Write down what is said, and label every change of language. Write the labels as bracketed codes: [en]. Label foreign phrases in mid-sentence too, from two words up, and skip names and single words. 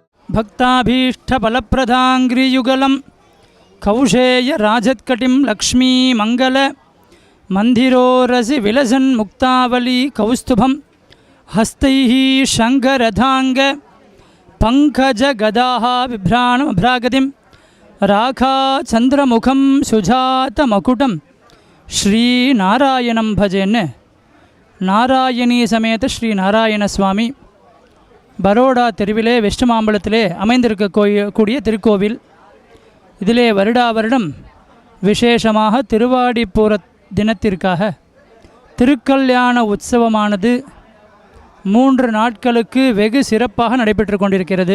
[sa] भक्ताभीष्टफलप्रदाङ्घ्रियुगलं कौशेयराजत्कटिं लक्ष्मीमङ्गल मन्दिरोरसि विलसन्मुक्तावली कौस्तुभं हस्तैः शङ्खरथाङ्ग पङ्कजगदाः बिभ्राणमभ्रागतिं राखाचन्द्रमुखं सुजातमकुटं श्रीनारायणं भजेन् [ta] நாராயணி சமேத ஸ்ரீ நாராயண சுவாமி பரோடா தெருவிலே வெஸ்ட் மாம்பலத்திலே அமைந்திருக்க கூடிய திருக்கோவில். இதிலே வருடா வருடம் விசேஷமாக திருவாடிப்பூர தினத்திற்காக திருக்கல்யாண உற்சவமானது 3 நாட்களுக்கு வெகு சிறப்பாக நடைபெற்று கொண்டிருக்கிறது.